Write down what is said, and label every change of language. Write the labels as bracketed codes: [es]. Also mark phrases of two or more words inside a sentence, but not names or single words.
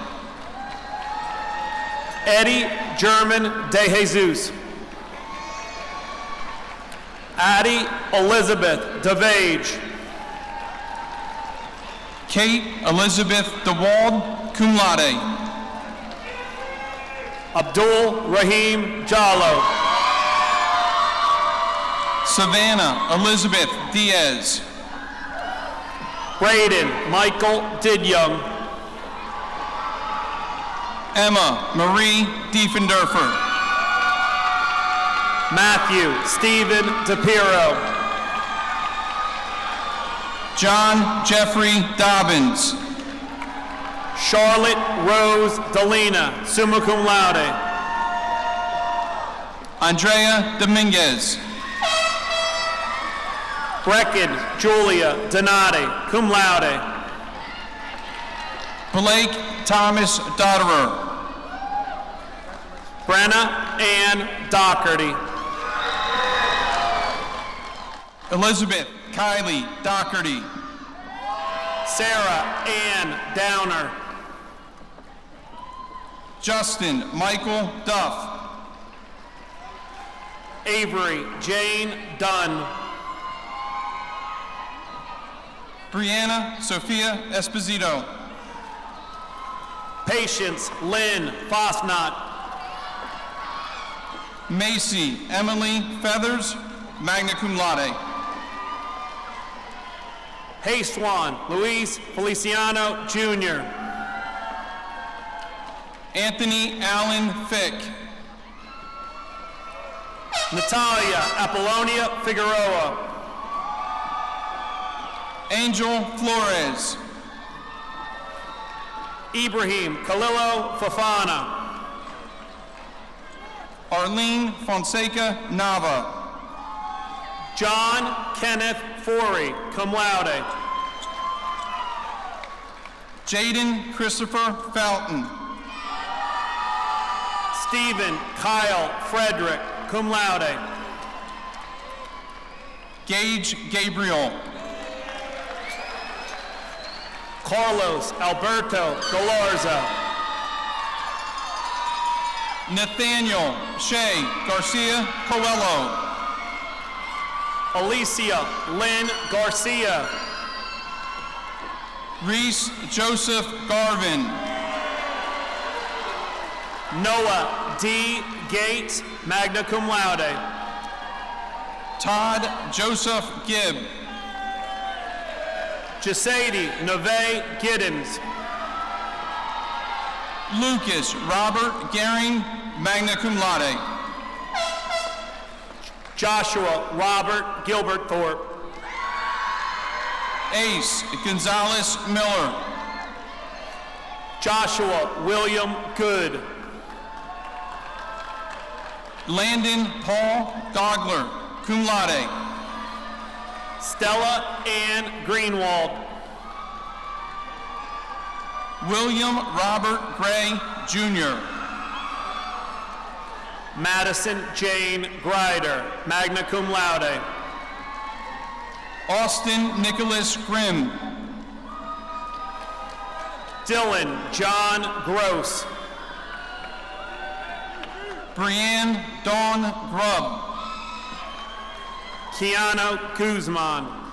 [en] Eddie German De Jesus. Addie Elizabeth DeVage. Kate Elizabeth DeWald, [la] cum laude. [en] Abdul Rahim Jallo. Savannah Elizabeth Diaz. Braden Michael Didyoung. Emma Marie Diefendorfer. Matthew Stephen DePiro. John Jeffrey Dobbins. Charlotte Rose Delina, [la] summa cum laude. [en] Andrea Dominguez. Brecken Julia Donati, [la] cum laude. [en] Blake Thomas Dotterer. Brenna Ann Doherty. Elizabeth Kylie Doherty. Sarah Ann Downer. Justin Michael Duff. Avery Jane Dunn. Brianna Sophia Esposito. Patience Lynn Fosnot. Macy Emily Feathers, [la] magna cum laude. [en] Hayswan Luis Feliciano Jr. Anthony Allen Fick. Natalia Apollonia Figueroa. Angel Flores. Ibrahim Khalilo Fafana. Arlene Fonseca Nava. John Kenneth Forey, [la] cum laude. [en] Jaden Christopher Fountain. Stephen Kyle Frederick, [la] cum laude. [en] Gage Gabriel. Carlos Alberto Galarza. Nathaniel Shea Garcia Coelho. Alicia Lynn Garcia. Reese Joseph Garvin. Noah D. Gates, [la] magna cum laude. [en] Todd Joseph Gibb. Jasady Neve Giddens. Lucas Robert Gehring, [la] magna cum laude. [en] Joshua Robert Gilbert Thorpe. Ace Gonzalez Miller. Joshua William Good. Landon Paul Dogler, [la] cum laude. [en] Stella Ann Greenwald. William Robert Gray, Jr. Madison Jane Grider, [la] magna cum laude. [en] Austin Nicholas Grimm. Dylan John Gross. Brianne Dawn Grubb. Keanu Guzman.